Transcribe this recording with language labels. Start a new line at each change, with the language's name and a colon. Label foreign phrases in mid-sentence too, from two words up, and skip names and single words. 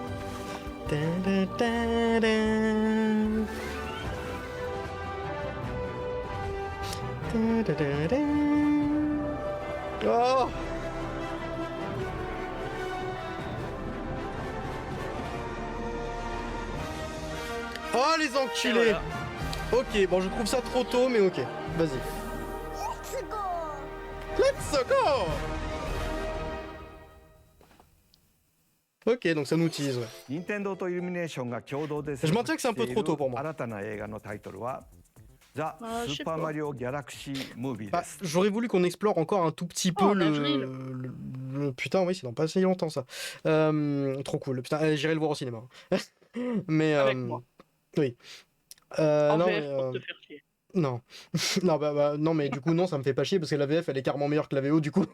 French: Oh! Oh les Et enculés! voilà. Ok, bon je trouve ça trop tôt, mais ok. Vas-y.
English: Let's go!
French: Ok, donc ça nous tease, ouais.
Japanese: 任天堂とイルミネーションが共同で制
French: Je
Japanese: 作
French: maintiens que c'est un
Japanese: して
French: peu
Japanese: い
French: trop
Japanese: る
French: tôt pour moi.
Japanese: 新たな映画のタイトルは「ザ・ス
French: Ah, je
Japanese: ー
French: sais
Japanese: パー
French: pas.
Japanese: マリオ・ギャラクシー・ムービー」
French: Bah,
Japanese: です。
French: j'aurais voulu qu'on explore encore un tout petit peu Oh, en le... avril. Putain, oui, c'est dans pas si longtemps ça. Trop cool. Putain, j'irai le voir au cinéma. Mais Avec moi. oui. En Non, VF mais pour te faire chier. non. Non, non, mais du coup, non, ça me fait pas chier parce que la VF elle est carrément meilleure que la VO, du coup.